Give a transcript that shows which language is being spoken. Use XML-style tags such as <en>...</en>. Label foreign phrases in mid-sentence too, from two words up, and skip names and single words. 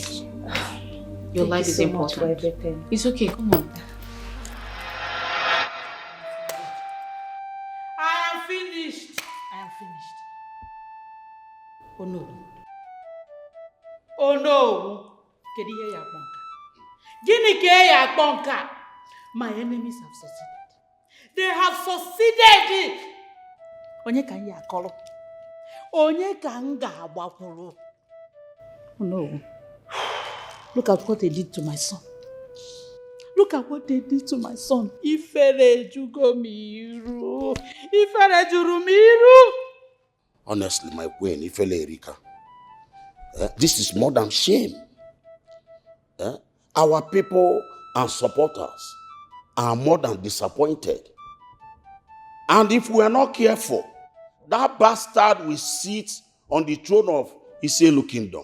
<en>Your life is important. Thank you so much for everything. It's okay, come on. I am finished. Oh no. Oh no.</en> <ig>Kedu ihe ya akpọ nka? Gịnị ka ya akpọ nka?</ig> <en>My enemies have succeeded. They have succeeded.</en> <ig>Onye ka ya akọrọ? Onye ka m ga-agbakwuru?</ig> <en>Oh no. Look at what they did to my son. Look at what they did to my son.</en> <ig>Ifere jugo miru. Ifere juru miru.</ig> <en>Honestly, my queen, Ifele Erika, this is more than shame. Our people and supporters are more than disappointed. And if we are not careful, that bastard will sit on the throne of Iselu kingdom.</en>